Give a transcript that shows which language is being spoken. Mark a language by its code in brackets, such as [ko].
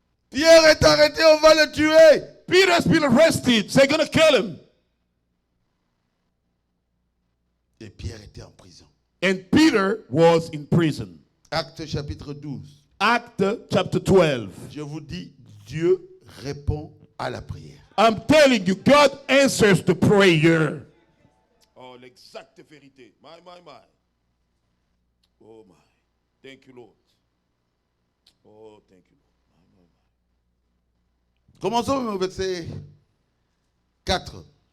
[fr] Pierre est arrêté, on va le tuer. [en] Peter has been arrested. They're going to kill him. [fr] Et Pierre était en prison. [en] And Peter was in prison. [fr] Acte chapitre 12. [en] Act chapter 12. [fr] Je vous dis, Dieu répond à la prière. [en] I'm telling you, God answers the prayer. [fr] Oh, l'exacte vérité. My. [en] Oh, my. Thank you, Lord. Oh, thank you, Lord. My. [fr] Commençons au verset 4.